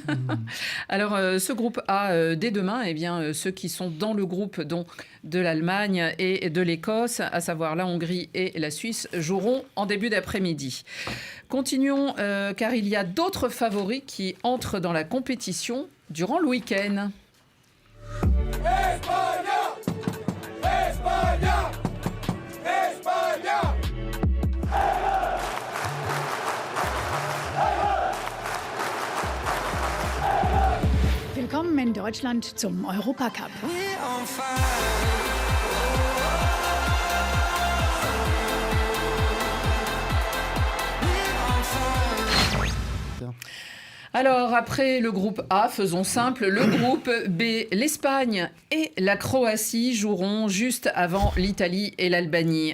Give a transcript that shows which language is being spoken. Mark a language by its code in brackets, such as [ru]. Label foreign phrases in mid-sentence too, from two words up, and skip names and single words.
[fr] Alors, ce groupe A, dès demain, eh bien, ceux qui sont dans le groupe donc, de l'Allemagne et de l'Écosse, à savoir la Hongrie et la Suisse, joueront en début d'après-midi. Continuons, car il y a d'autres favoris qui entrent dans la compétition durant le week-end. [de] Willkommen in Deutschland zum Europacup. [fr] Alors, après le groupe A, faisons simple, le groupe B, l'Espagne et la Croatie joueront juste avant l'Italie et l'Albanie.